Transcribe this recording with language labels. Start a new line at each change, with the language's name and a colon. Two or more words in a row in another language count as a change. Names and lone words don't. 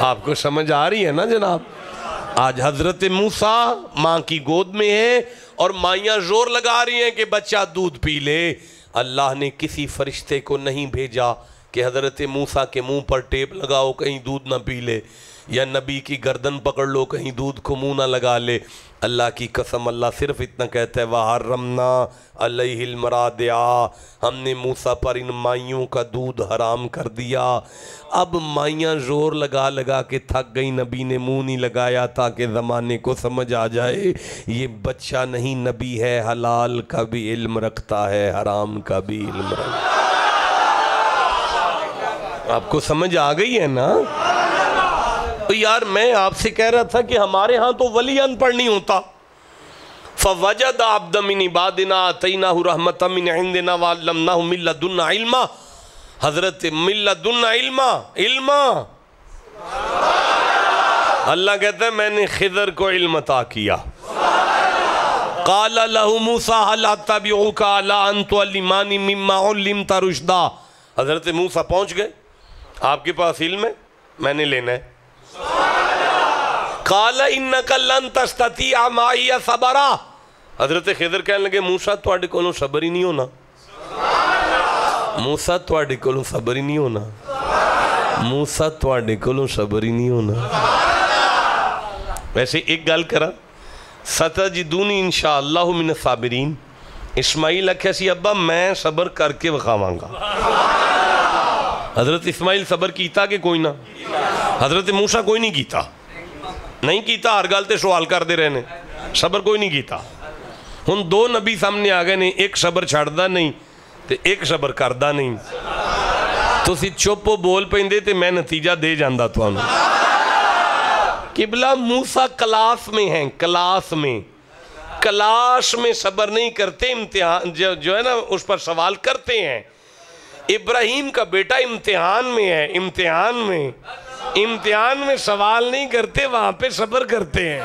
Urdu: آپ کو سمجھ آ رہی ہے نا جناب؟ آج حضرت موسیٰ ماں کی گود میں ہے اور مائیاں زور لگا رہی ہیں کہ بچہ دودھ پی لے۔ اللہ نے کسی فرشتے کو نہیں بھیجا کہ حضرت موسیٰ کے منہ پر ٹیپ لگاؤ کہیں دودھ نہ پی لے، یا نبی کی گردن پکڑ لو کہیں دودھ کو منہ نہ لگا لے۔ اللہ کی قسم اللہ صرف اتنا کہتا ہے
Arabic: وَحَرَّمْنَا عَلَيْهِ الْمَرَاضِعَ،
Urdu: ہم نے موسیٰ پر ان مائیوں کا دودھ حرام کر دیا۔ اب مائیاں زور لگا لگا کے تھک گئی، نبی نے منہ نہیں لگایا تاکہ زمانے کو سمجھ آ جائے یہ بچہ نہیں نبی ہے، حلال کا بھی علم رکھتا ہے، حرام کا بھی علم رکھتا ہے۔ آپ کو سمجھ آ گئی ہے نا؟ تو یار میں آپ سے کہہ رہا تھا کہ ہمارے ہاں تو ولی ان پڑھ نہیں ہوتا۔
Arabic: فَوَجَدَ عَبْدًا مِنْ عِبَادِنَا آتَيْنَاهُ رَحْمَةً مِنْ عِنْدِنَا وَعَلَّمْنَاهُ مِنْ لَدُنَّا عِلْمًا، حضرت مِنْ لَدُنَّا علما،
Urdu: اللہ کہتا ہے میں نے خضر کو علم عطا کیا۔
Arabic: قَالَ لَهُ مُوسَىٰ هَلْ أَتَّبِعُكَ عَلَىٰ أَن تُعَلِّمَنِ مِمَّا عُلِّمْتَ رُشْدًا،
Urdu: حضرت موسیٰ پہنچ گئے، آپ کے پاس علم ہے، میں نے لینا ہے۔
Arabic: قَالَ إِنَّكَ لَن تَسْتَطِيعَ مَعِيَ صَبْرًا،
Punjabi: حضرت خضر کہنے لگے موسیٰ تواڈے کولوں صبر ہی نہیں ہونا، موسیٰ تواڈے کولوں صبر ہی نہیں ہونا، موسیٰ تواڈے کولوں صبر ہی نہیں ہونا۔ ویسے ایک گل کرا،
Arabic: سَتَجِدُونِی انشاءاللہ من الصابرین،
Punjabi: اسماعیل آکھیا سی ابا میں صبر کر کے وکھاواں گا۔ حضرت اسماعیل صبر کیتا کہ کوئی نہ؟ حضرت موسیٰ کوئی نہیں کیتا، نہیں کیتا، ہر گل تے سوال کر دے رہنے، صبر کوئی نہیں کیتا۔ ہن دو نبی سامنے آ گئے نے، ایک صبر چھڑدا نہیں تے ایک صبر کردا نہیں، تسی چپ بول پیندے تے میں نتیجہ دے جاندا تانوں۔
Urdu: قبلہ موسیٰ کلاس میں ہیں، کلاس میں صبر نہیں کرتے، امتحان جو ہے نا اس پر سوال کرتے ہیں۔ ابراہیم کا بیٹا امتحان میں ہے، امتحان میں سوال نہیں کرتے، وہاں پہ صبر کرتے ہیں۔